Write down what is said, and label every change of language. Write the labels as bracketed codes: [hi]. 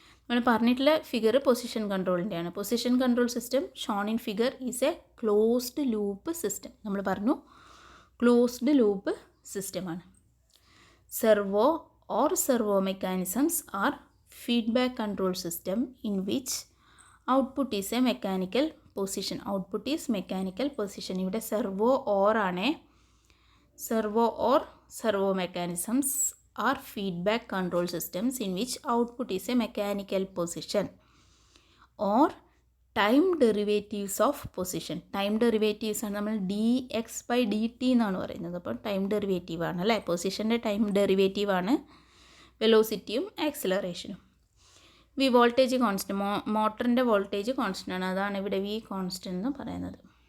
[ml] നമ്മൾ പറഞ്ഞിട്ടുള്ള figure position കൺട്രോളിൻ്റെയാണ്. [en] Position control system shown in figure is a closed loop system. [ml] നമ്മൾ പറഞ്ഞു closed loop സിസ്റ്റമാണ്. [en] Servo or servo mechanisms are feedback control system in which output is a mechanical position. Output is mechanical position. [ml] ഇവിടെ servo or ആണ്. [en] Servo or servo mechanisms are feedback control systems in which output is a mechanical position or time derivatives of position. [ml] Time derivatives ആണ് നമ്മൾ dx/dt എന്നാണ് പറയുന്നത്. അപ്പോൾ time derivative ആണ് അല്ലേ. പൊസിഷൻ്റെ time derivative ആണ് വെലോസിറ്റിയും ആക്സിലറേഷനും. V voltage constant, മോട്ടറിൻ്റെ voltage constant ആണ്. അതാണ് ഇവിടെ വി കോൺസ്റ്റൻ്റ് എന്ന് പറയുന്നത്.